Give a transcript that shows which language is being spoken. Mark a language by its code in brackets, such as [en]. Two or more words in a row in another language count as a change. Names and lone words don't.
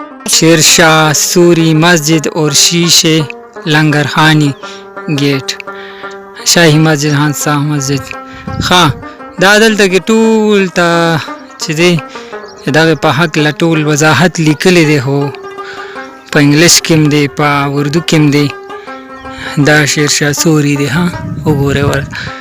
[ps] शेरशाह सूरी मस्जिद और शीशे लंगर खानी गेट شاهي مسجد هانسا مسجد ښه دا دلته کې ټول ته چې دی دغه په هکله ټول وضاحت لیکلی دی خو په انګلیش کې هم دی په اردو کې هم دی دا شیرشاه سوري دی ها وګورئ ورته